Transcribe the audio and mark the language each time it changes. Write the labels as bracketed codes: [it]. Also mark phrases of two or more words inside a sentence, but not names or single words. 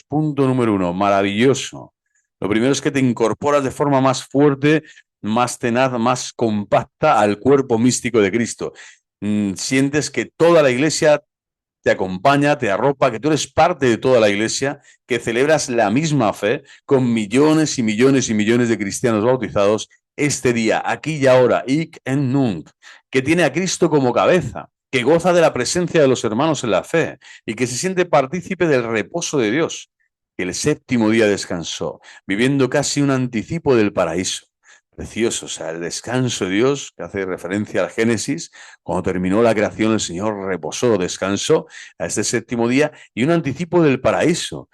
[es] Punto número 1, maravilloso. Lo primero es que te incorporas de forma más fuerte, más tenaz, más compacta al cuerpo místico de Cristo. Sientes que toda la iglesia te acompaña, te arropa, que tú eres parte de toda la iglesia, que celebras la misma fe con millones y millones y millones de cristianos bautizados este día, aquí y ahora, [la] hic et nunc, [es] que tiene a Cristo como cabeza, que goza de la presencia de los hermanos en la fe y que se siente partícipe del reposo de Dios, que el séptimo día descansó, viviendo casi un anticipo del paraíso. Precioso, o sea, el descanso de Dios, que hace referencia al Génesis, cuando terminó la creación el Señor reposó, descansó a este séptimo día y un anticipo del paraíso.